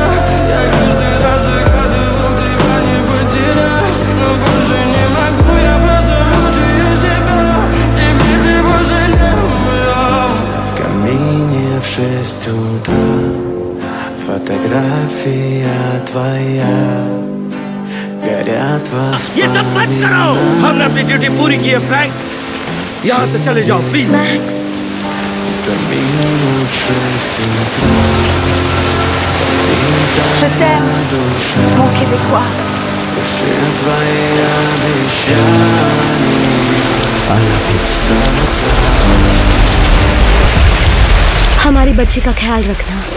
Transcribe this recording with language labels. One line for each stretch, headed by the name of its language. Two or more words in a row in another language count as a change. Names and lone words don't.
Russian: Я каждый раз загадывал тебя не потерять, но больше не могу, я просто мучаю себя. Теперь ты больше не моя. В камине в 6 утра фотография твоя, горят
Hindi: ये सब मत करो, हमने अपनी ड्यूटी पूरी की है फ्रैंक, यहाँ से चले जाओ प्लीज।
Russian: камине в 6 утра разбитая душа, и все твои обещания пустота.
Hindi: हमारी बच्ची का ख्याल रखना।